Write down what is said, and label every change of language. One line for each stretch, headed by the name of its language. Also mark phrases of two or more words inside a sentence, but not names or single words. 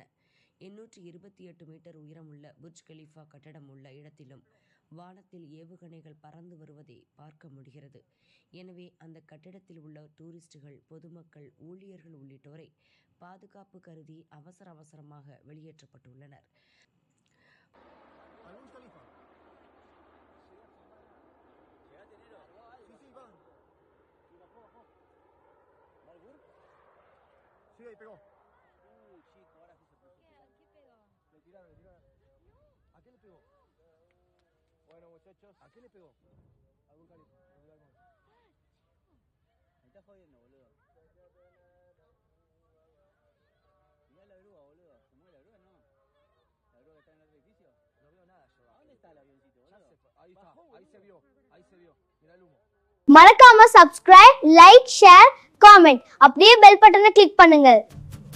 Tamil: 828 மீட்டர் உயரமுள்ள புர்ஜ் கலிஃபா கட்டடம் உள்ள இடத்திலும் வானத்தில் ஏவுகணைகள் பறந்து வருவதை பார்க்க முடிகிறது. எனவே அந்த கட்டிடத்தில் உள்ள டூரிஸ்டுகள், பொதுமக்கள், ஊழியர்கள் உள்ளிட்டோரை பாதுகாப்பு கருதி அவசரமாக வெளியேற்றப்பட்டுள்ளனர்.
Spanish: Sí, ahí pegó. Chico, ahora sí se puso. ¿Qué pegó? Le tiraron. ¿A qué le pegó? Bueno, muchachos, ¿a qué le pegó? A Burj Khalifa. Me está jodiendo, boludo. Mirá la grúa, boludo. ¿Se mueve la grúa? No. ¿La grúa que está en el edificio? No veo nada yo. ¿A dónde está el avioncito, boludo? Ahí está, Bajó, ahí se vio. Mirá el humo.
Tamil: மறக்காம
English: subscribe, like, share, comment.
Tamil: அப்படியே பெல் பட்டனை கிளிக் பண்ணுங்க.